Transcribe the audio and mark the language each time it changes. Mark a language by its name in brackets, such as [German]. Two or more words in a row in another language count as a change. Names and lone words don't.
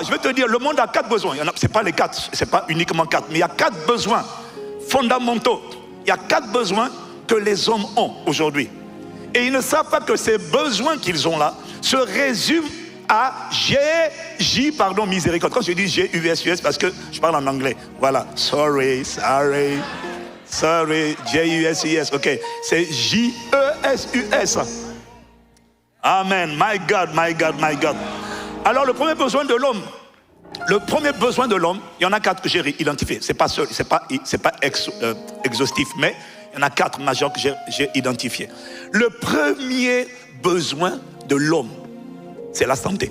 [French] Je vais te dire, le monde a 4 besoins. Ce n'est pas les 4, ce n'est pas uniquement 4, mais il y a 4 besoins fondamentaux. Il y a 4 besoins que les hommes ont aujourd'hui. Et ils ne savent pas que ces besoins qu'ils ont là se résument à miséricorde. Quand je dis G-U-S-U-S, parce que je parle en anglais. Voilà, sorry, J-U-S-U-S, ok. C'est J-E-S-U-S. [English] Amen, my God. [French] Alors le premier besoin de l'homme, il y en a 4 que j'ai identifiés. C'est pas seul, c'est pas exhaustif, mais il y en a 4 majeurs que j'ai identifiés. Le premier besoin de l'homme, c'est la santé.